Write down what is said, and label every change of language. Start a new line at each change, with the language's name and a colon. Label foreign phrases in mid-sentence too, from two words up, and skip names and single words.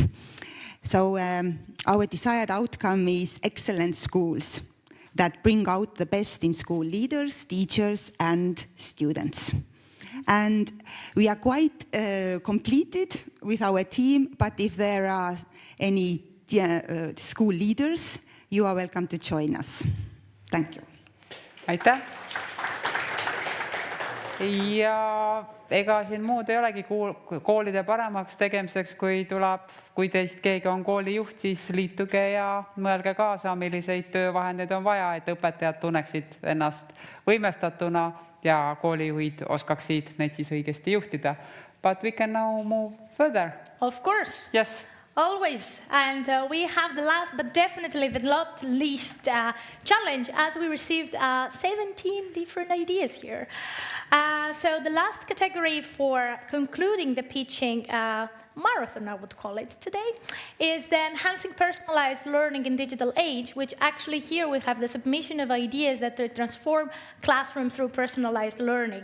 English: So our desired outcome is excellent schools that bring out the best in school leaders, teachers, and students. And we are quite completed with our team, but if there are any school leaders, you are welcome to join us. Thank you.
Estonian: Aitäh! Ja ega siin muud ei olegi koolide paremaks tegemiseks, kui teist keegi on koolijuht, siis liituge ja mõelge kaasa, milliseid töövahendeid on vaja, et õpetajad tunneksid ennast võimestatuna ja koolijuhid oskaksid neid siis õigesti juhtida.
English: But we can now move further. Of course. Yes. Always. And we have the last, but definitely the not least challenge, as we received 17 different ideas here. So the last category for concluding the pitching marathon, I would call it today, is the enhancing personalized learning in digital age, which actually here we have the submission of ideas that transform classrooms through personalized learning.